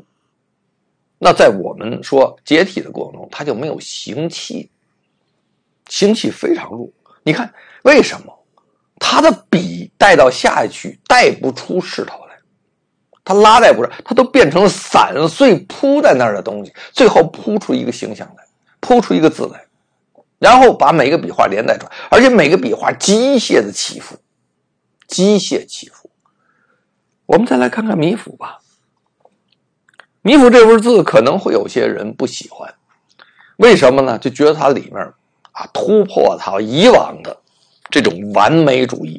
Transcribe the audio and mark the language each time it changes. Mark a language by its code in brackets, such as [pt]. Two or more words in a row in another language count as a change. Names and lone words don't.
[zh] 那在我們說解體的过程中，它就没有行气，行气非常弱。你看為什麼它的筆带到下去带不出势头來，它拉带不上，它都变成散碎鋪在那兒的東西，最後鋪出一個形象來，鋪出一個字來，然後把每個筆畫連帶出來，而且每個筆畫機械的起伏，我們再來看看米芾吧。米芾這份字可能會有些人不喜歡，為什麼呢？就覺得它裡面突破它以往的這種完美主義。